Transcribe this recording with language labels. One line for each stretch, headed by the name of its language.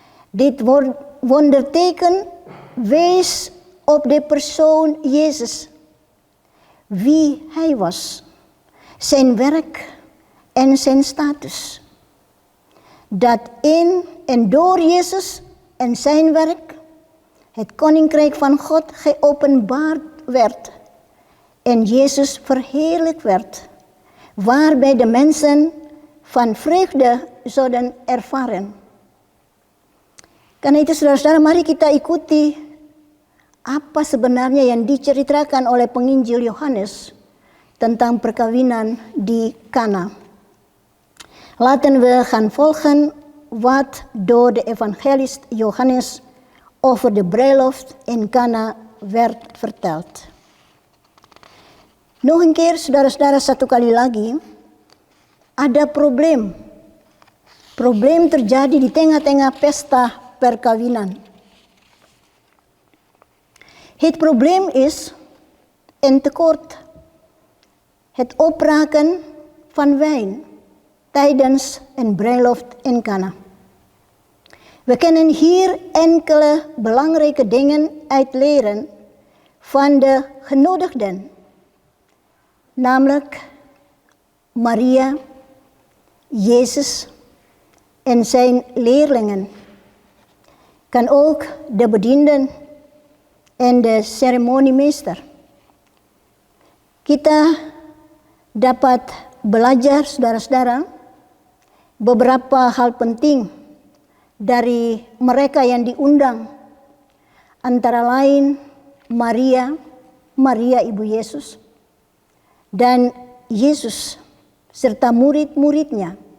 Dutch: Dit wonderteken wees op de persoon Jezus, wie hij was, zijn werk en zijn status. Dat in en door Jezus en zijn werk, het koninkrijk van God geopenbaard werd en Jezus verheerlijkt werd, waarbij de mensen van vreugde zouden ervaren.
Indonesian: Karena itu saudara-saudara, mari kita ikuti apa sebenarnya yang diceritakan oleh penginjil Yohanes tentang perkawinan di Kana.
Dutch: Laten we gaan volgen wat door de evangelist Johannes over de bruiloft in Kana werd verteld. Nog een keer,
Indonesian: saudara-saudara, satu kali lagi, ada problem. Problem terjadi di tengah-tengah pesta perkawinan.
Dutch: Het probleem is een tekort. Het opraken van wijn tijdens een bruiloft in Kana. We kunnen hier enkele belangrijke dingen uit leren van de genodigden. Namelijk Maria, Jezus en zijn leerlingen. Kan ook de bedienden en de ceremoniemeester.
Indonesian: Kita dapat belajar, saudara-saudara, beberapa hal penting dari mereka yang diundang. Antara lain Maria ibu Yesus, dan Yesus serta murid-muridnya.